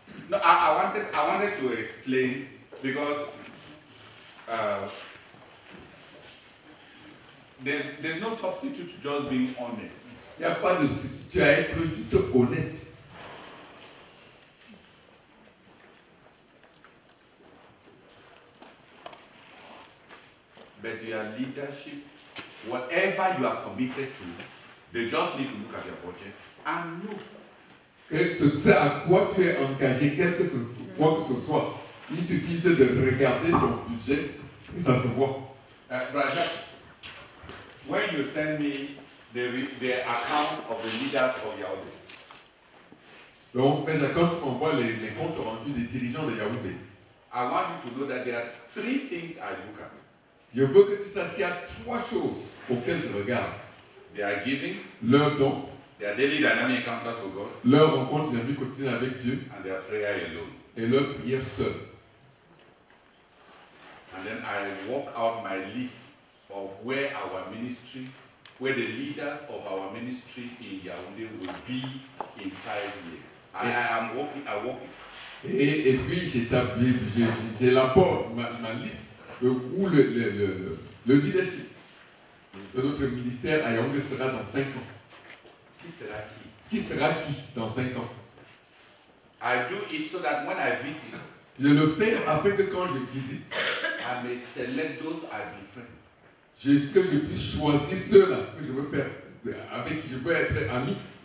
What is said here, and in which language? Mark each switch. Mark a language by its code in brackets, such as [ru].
[en] No, I wanted to explain because there's no substitute to just being honest. [fr] Il n'y a pas de substitut à être juste honnête. [en] But your leadership, whatever you are committed to, they just need to look at your budget and know. [fr] Ce à quoi tu es engagé, quoi que ce soit, il suffit de regarder ton budget et ça se voit. [en] Brother, when you send me the account of the leaders of Yahweh, [fr] Donc, frère, quand tu m'envoies les comptes rendus des dirigeants de Yaoundé, [en] I want you to know that there are 3 things I look at. [fr] je veux que tu saches qu'il y a 3 choses auxquelles je regarde. [en] Their giving, [fr] Leur don, [en] their daily dynamic encounters with God, [fr] leur rencontre dynamique quotidienne avec Dieu [en] and their prayer alone. [fr] et leur prière seule. [en] And then I work out my list of where our ministry, where the leaders of our ministry in Yaoundé will be in 5 years. I work it. [fr] Et puis j'élabore ma liste de où le leadership de notre ministère à Yaoundé sera dans 5 ans. Qui sera qui? Qui sera qui dans 5 ans? [en] I do it so that when I visit, [fr] Je le fais afin que quand je visite, [en] I may select those I befriend. [fr] que je puisse choisir ceux-là que je veux faire, avec qui je veux être ami.